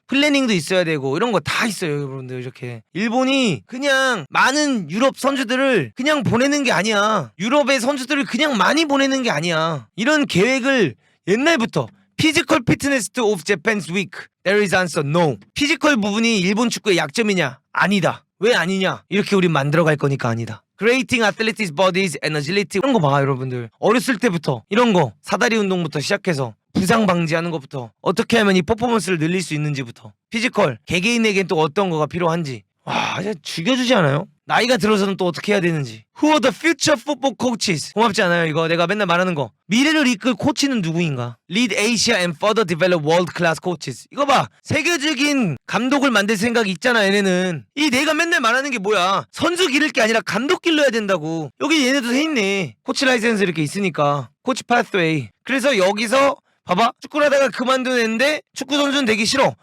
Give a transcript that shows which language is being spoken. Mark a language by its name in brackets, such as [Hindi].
[Korean] 플래닝도 있어야 되고 이런 거 다 있어요 여러분들. 이렇게 일본이 그냥 많은 유럽 선수들을 그냥 보내는 게 아니야. 유럽의 선수들을 그냥 많이 보내는 게 아니야. 이런 계획을 옛날부터 [English] 피지컬 피트니스 오브 재팬스 위크 There is answer no. [Korean] 피지컬 부분이 일본 축구의 약점이냐? 아니다. 왜 아니냐? 이렇게 우린 만들어갈 거니까 아니다. [English] Creating athletics bodies and agility [Korean] 이런 거 봐 여러분들. 어렸을 때부터 이런 거 사다리 운동부터 시작해서 부상 방지하는 것부터 어떻게 하면 이 퍼포먼스를 늘릴 수 있는지부터 피지컬 개개인에겐 또 어떤 거가 필요한지 와 진짜 죽여주지 않아요? 나이가 들어서는 또 어떻게 해야 되는지. [English] Who are the future football coaches? [Korean] 고맙지 않아요 이거 내가 맨날 말하는 거. 미래를 이끌 코치는 누구인가? [English] Lead Asia and further develop world class coaches. [Korean] 이거 봐 세계적인 감독을 만들 생각이 있잖아 얘네는. 이 내가 맨날 말하는 게 뭐야. 선수 기를 게 아니라 감독 길러야 된다고. 여기 얘네도 해있네. 코치 라이센스 이렇게 있으니까 코치 파스웨이. 그래서 여기서 봐봐 축구를 하다가 그만두는데 축구 선수는 되기 싫어.